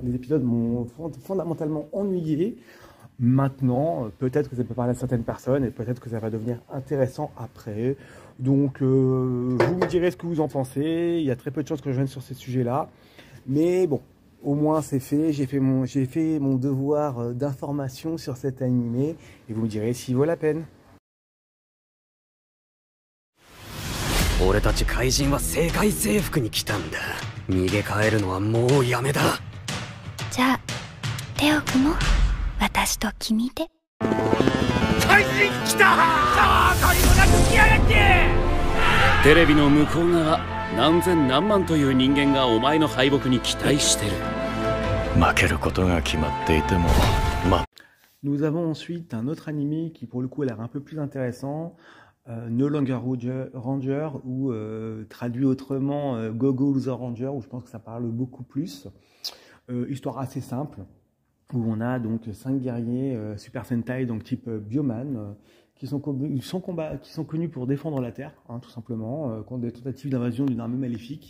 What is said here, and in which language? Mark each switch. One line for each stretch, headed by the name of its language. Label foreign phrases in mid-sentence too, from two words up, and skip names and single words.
French: Les épisodes m'ont fondamentalement ennuyé. Maintenant, peut-être que ça peut parler à certaines personnes et peut-être que ça va devenir intéressant après. Donc, vous me direz ce que vous en pensez. Il y a très peu de chances que je vienne sur ces sujets-là. Mais bon, au moins c'est fait. J'ai fait mon devoir d'information sur cet animé. Et vous me direz s'il vaut la peine.
Japanese: 俺たち怪人は世界征服に来たんだ。逃げ帰るのはもうやめだ。じゃあ手を組もう。私と君で。怪人来たー！どこにもなく来やがって！テレビの向こう側、何千何万という人間がお前の敗北に期待してる。負けることが決まっていても、
French: Nous avons ensuite un autre animé qui pour le coup a l'air un peu plus intéressant, No Longer Ranger ou traduit autrement Go-Go Loser Ranger, où je pense que ça parle beaucoup plus. Histoire assez simple, où on a donc 5 guerriers Super Sentai, donc type Bioman, qui sont connus pour défendre la Terre, hein, tout simplement, contre des tentatives d'invasion d'une armée maléfique.